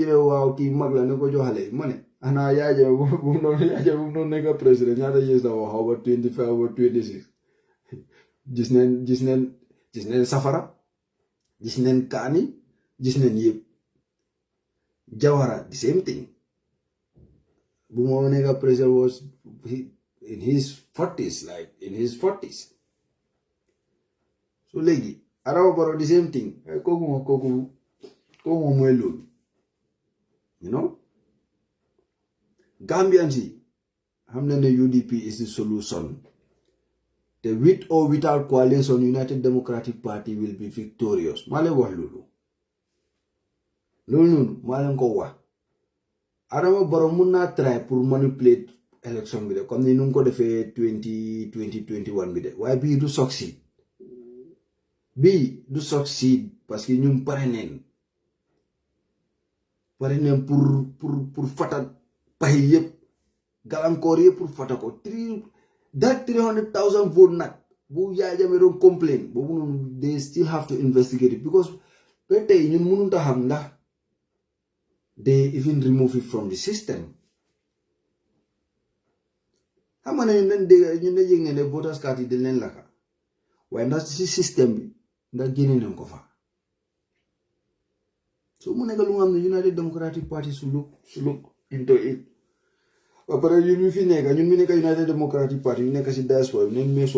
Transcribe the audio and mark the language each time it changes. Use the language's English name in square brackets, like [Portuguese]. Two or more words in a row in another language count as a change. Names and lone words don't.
[Wolof] ne waaw kii mag la ne ko joxale ma ne xanaa yaaja bu mu noonu nekk président ñaata years la wax xaw ba 25 ba 26 gis neen safara gis neen kaani gis neen yëpp Jawara [English] the same thing [Wolof] bu ma nekk président [English] was in his 40s [Wolof] so léegi Adama Barrow [English] the same thing [Wolof] kooku mooy loolu Gambians yi xam na ne UDP [English] is the solution [Wolof] te [English] with or without coalition [Wolof] United Democratic Party [English] will be victorious [Wolof] maa leen wax loolu noonu maa leen ko wax Adama Barrow mun naa try pour [English] manipulate election [Wolof] bi de comme ni nu ko defee 2021 bi de waaye bii du succeed [French] parce que [Wolof] ñun pare neen pour fata pax yëpp gàllankoor yëpp pour fata ko 300,000 vote nag bu Yaya Jammeh doon complain boobu noonu [English] they still have to investigate it because [Wolof] ba tey ñun mënut a xam ndax [English] they even remove it from the system [Wolof] xam nga ne ñun ne yëg ne [English] voters card [Wolof] yi dañ leen laka waaye ndax si système bi ndax génne nañ ko fa so mu nekk lu nga xam ne United Democratic Party su [English] look into it [Wolof] ba pare ñun mi nekk United Democratic Party ñu nekk si diaspora bi nañ meesoo